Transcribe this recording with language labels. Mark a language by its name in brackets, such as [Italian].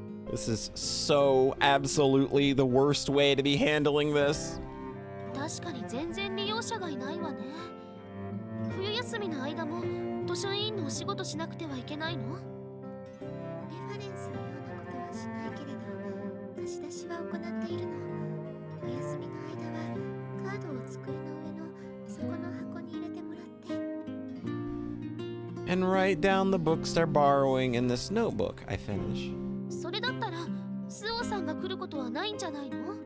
[English] This is so absolutely the worst way to be handling this. [Japanese] 確かに全然利用者がいないわね。冬休みの間も図書委員のお仕事しなくてはいけないの？レファレンスのようなことはしないけれど、貸し出しは行っているの。お休みの間はカードを机の上のそこの箱に入れてもらって。 [English] And write down the books they're borrowing in this notebook, I finish. [Japanese] それだったら、スオさんが来ることはないんじゃないの？